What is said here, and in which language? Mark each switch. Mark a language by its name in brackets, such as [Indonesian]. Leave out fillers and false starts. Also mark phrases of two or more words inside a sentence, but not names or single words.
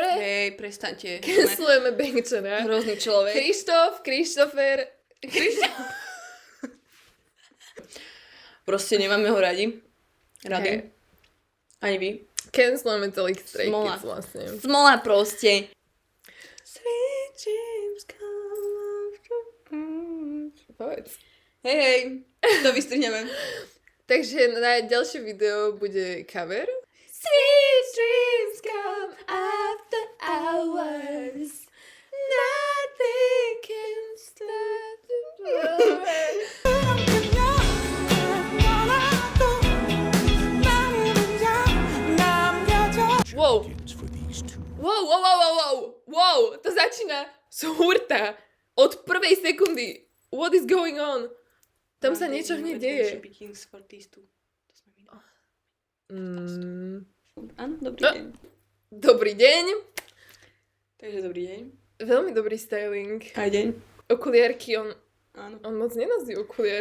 [Slovak] Hej, prestaňte. Cancelujeme Bangčana. Hrozný človek. Christopher. Proste nemáme ho radi. Rady. Hej. Ani vy. Cancelujeme celých Stray Smola. Kids vlastne. Smola proste. [English] Sweet dreams come true. [Slovak] Povedz. Hej, to vystrihneme. Takže na ďalšie video bude cover. [English] Sweet dreams come after hours. Nothing can stop the Wow. [Slovak] Wow, to začína z hurta. Od prvej sekundy. [English] What is going on? [Slovak] Tam sa niečo hneď deje. Áno, dobrý No. deň. Dobrý deň. Takže dobrý deň. Veľmi dobrý styling. Aj deň. Okuliarky, Áno. on moc nenosí okuliarky,